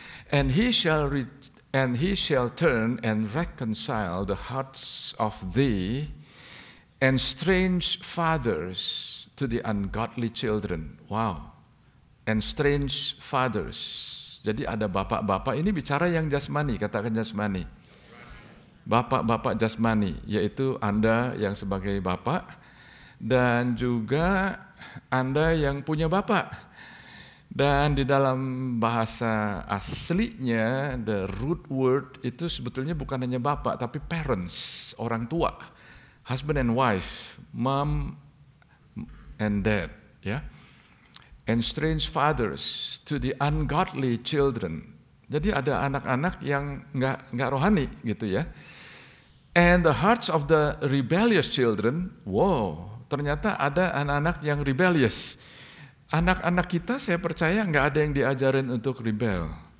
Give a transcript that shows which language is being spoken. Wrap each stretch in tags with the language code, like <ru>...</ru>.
<en>And he shall turn and reconcile the hearts of thee and strange fathers to the ungodly children. Wow, and strange fathers.</en> <id>Jadi ada bapak-bapak, ini bicara yang jasmani, katakan jasmani. Bapak-bapak jasmani, yaitu Anda yang sebagai bapak, dan juga Anda yang punya bapak. Dan di dalam bahasa aslinya,</id> <en>the root word</en> <id>itu sebetulnya bukan hanya bapak, tapi parents, orang tua,</id> <en>husband and wife, mom and dad,</en> <id>ya.</id> <en>And strange fathers to the ungodly children.</en> <id>Jadi ada anak-anak yang nggak rohani gitu ya.</id> <en>And the hearts of the rebellious children, wow.</en> <id>Ternyata ada anak-anak yang rebellious. Anak-anak kita saya percaya nggak ada yang diajarin untuk rebel.</id>